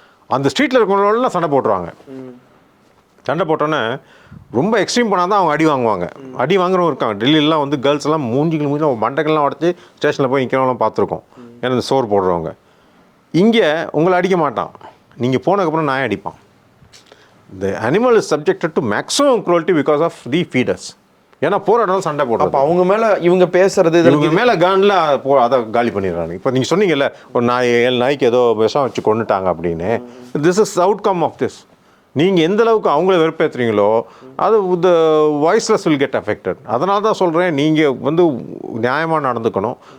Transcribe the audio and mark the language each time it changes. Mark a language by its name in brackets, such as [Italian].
[Tamil] அந்த ஸ்ட்ரீட்டில் இருக்கிறவங்களெலாம் சண்டை போட்டுருவாங்க. சண்டை போட்டோன்னே ரொம்ப எக்ஸ்ட்ரீம் பண்ணால் தான் அவங்க அடி வாங்குவாங்க. அடி வாங்குறவங்க இருக்காங்க டெல்லியிலாம் வந்து கேர்ள்ஸ் எல்லாம் மூஞ்சிகள் மண்டகள்லாம் உடச்சி ஸ்டேஷனில் போய் நிற்கிறவங்களாம் பார்த்துருக்கோம். ஏன்னா இந்த சோறு போடுறவங்க இங்கே உங்களை அடிக்க மாட்டான், நீங்கள் போனதுக்கப்புறம் நாயை அடிப்பான். [English] The animal is subjected to maximum cruelty because of the feeders. [Tamil] ஏன்னா போகிற இடம் சண்டை போடுறது. அப்போ அவங்க மேலே இவங்க பேசுறது, இவங்க மேலே கானில் அதை காலி பண்ணிடுறாங்க. இப்போ நீங்கள் சொன்னீங்கல்ல ஒரு 7 நாய்க்கு ஏதோ விஷம் வச்சு கொண்டுட்டாங்க அப்படின்னு. [English] This is outcome of this. [Tamil] நீங்கள் எந்த அளவுக்கு அவங்கள வெறுப்பேற்றுறீங்களோ அது [English] The voiceless will get affected. [Tamil] அதனால தான் சொல்கிறேன், நீங்கள் வந்து நியாயமாக நடந்துக்கணும்.